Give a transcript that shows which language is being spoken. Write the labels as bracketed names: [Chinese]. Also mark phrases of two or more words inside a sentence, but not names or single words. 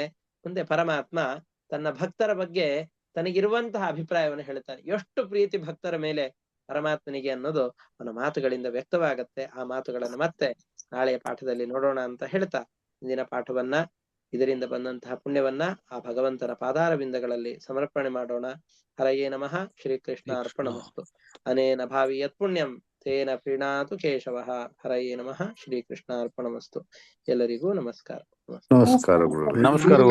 [Kannada] ಮುಂದೆ ಪರಮಾತ್ಮ ತನ್ನ ಭಕ್ತರ ಬಗ್ಗೆ ತನಗಿರುವಂತಹ ಅಭಿಪ್ರಾಯವನ್ನು ಹೇಳ್ತಾನೆ. ಎಷ್ಟು ಪ್ರೀತಿ ಭಕ್ತರ ಮೇಲೆ ಪರಮಾತ್ಮನಿಗೆ ಅನ್ನೋದು ಅವನ ಮಾತುಗಳಿಂದ ವ್ಯಕ್ತವಾಗತ್ತೆ. ಆ ಮಾತುಗಳನ್ನು ಮತ್ತೆ ನಾಳೆಯ ಪಾಠದಲ್ಲಿ ನೋಡೋಣ ಅಂತ ಹೇಳ್ತಾ ಇಂದಿನ ಪಾಠವನ್ನ, ಇದರಿಂದ ಬಂದಂತಹ ಪುಣ್ಯವನ್ನ ಆ ಭಗವಂತನ ಪಾದಾರವಿಂದಗಳಲ್ಲಿ ಸಮರ್ಪಣೆ ಮಾಡೋಣ. [Sanskrit] ಹರಯೇ ನಮಃ. ಶ್ರೀಕೃಷ್ಣ ಅರ್ಪಣಮಸ್ತು. ಅನೇನ ಭಾವಿ ಯತ್ ಪುಣ್ಯಂ ತೇನ ಪ್ರೀಣಾತು ಕೇಶವಃ. ಹರಯೇ ನಮಃ. ಶ್ರೀಕೃಷ್ಣ ಅರ್ಪಣಮಸ್ತು. [Kannada] ಎಲ್ಲರಿಗೂ ನಮಸ್ಕಾರ. ನಮಸ್ಕಾರ.